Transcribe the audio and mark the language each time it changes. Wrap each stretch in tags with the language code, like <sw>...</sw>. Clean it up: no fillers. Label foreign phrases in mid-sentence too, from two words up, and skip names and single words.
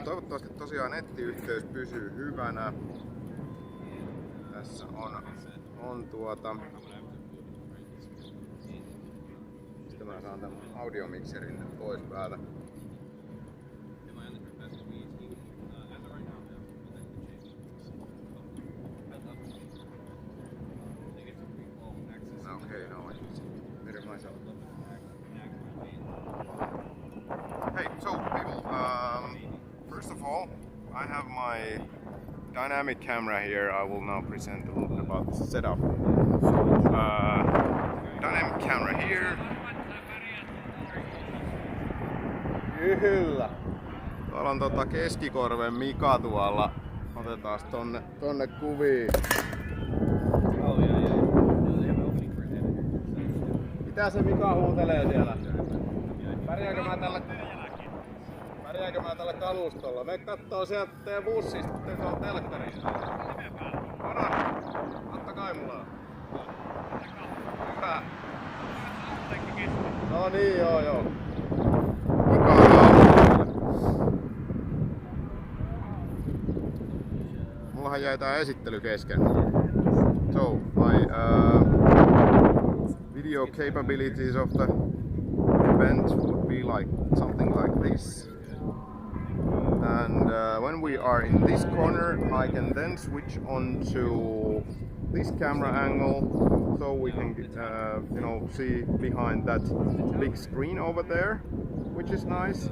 <fi>Toivottavasti tosiaan nettiyhteys pysyy hyvänä. Tässä on sitten mä saan tämän audiomikserin pois päältä.</fi> <en>Okay, no, I better myself. Hey, so people, first of all, I have my dynamic camera here. I will now present a little bit about the setup. So, dynamic camera here.</en> <fi>Kyllä. Tuolla on Keskikorven Mika tuolla. Otetaan tonne kuviin. Mitä se Mika huutelee siellä? Pärjääkö mä tällä kalustolla? Me kattoo sieltä teidän bussista, tuolla telkkarista. Totta kai mulla on. Hyvä. No niin, joo. Mika on mullahan jäi tää esittely kesken.</fi> <en>So, my video capabilities of the event would be like something like this. And when we are in this corner, I can then switch on to this camera angle, so we can you know, see behind that big screen over there, which is nice.</en>